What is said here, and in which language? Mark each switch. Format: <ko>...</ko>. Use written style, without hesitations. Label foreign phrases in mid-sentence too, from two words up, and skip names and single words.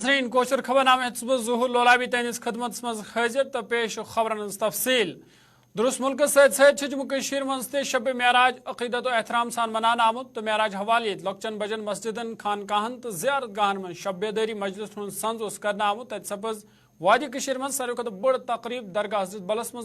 <ks>नाज़रीन कोशर खबरनामे ज़हूर लोलाबी तहस खदमत मज हाजिर तो पेश खबरन तफसील दुरुस्त मुल्क सत जम्मू कश्मीर मज शब मेराज अकीदत एहतराम सान मनान आमुत तो मेराज हवाले लकचन बजन मस्जिदन खानकाहन तो ज़ियारत गाहन मन शब बेदारी मजलिस संज कर आमुत तत सपज वादी कश्मीर मज सारे खुद बड़ तकरीब दरगाह हज़रत बलस मज</ks>